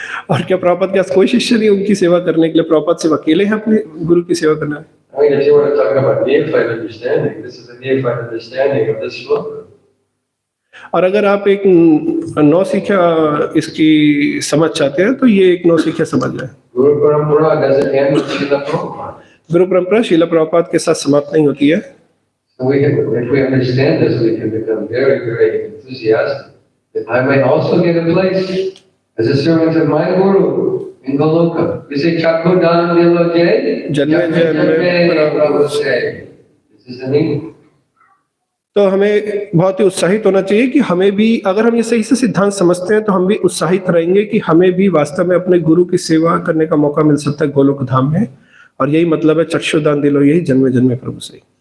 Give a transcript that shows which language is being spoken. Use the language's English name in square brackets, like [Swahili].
[Hindi] और क्या प्रभुपाद के पास कोई शिष्य नहीं उनकी सेवा करने के लिए? प्रभुपाद सिर्फ अकेले हैं अपने गुरु की सेवा करना है। [English] If you want to talk about neophyte understanding, this is a neophyte understanding of this shloka. [Hindi] और अगर आप एक नौसिखिया इसकी समझ चाहते हैं तो ये एक नौसिखिया समझ है। [English] Guru Parampara doesn't end with Srila Prabhupada. [Hindi] गुरु परंपरा शीला प्रभुपाद के साथ समाप्त नहीं होती है। [English] So if we understand this, we can become very, very enthusiastic. That I may also get a place as a servant of my Guru in Goloka. We say Chakudan Diloje, Janme Prabhu say. This is the name. [Hindi] तो हमें बहुत ही उत्साहित होना चाहिए कि हमें भी, अगर हम ये सही से सिद्धांत समझते हैं तो हम भी उत्साहित रहेंगे कि हमें भी वास्तव में अपने गुरु की सेवा करने का मौका मिल सकता है गोलोक धाम में। और यही मतलब है चक्षुदान दिलो, यही जन्मे जन्मे प्रभु से।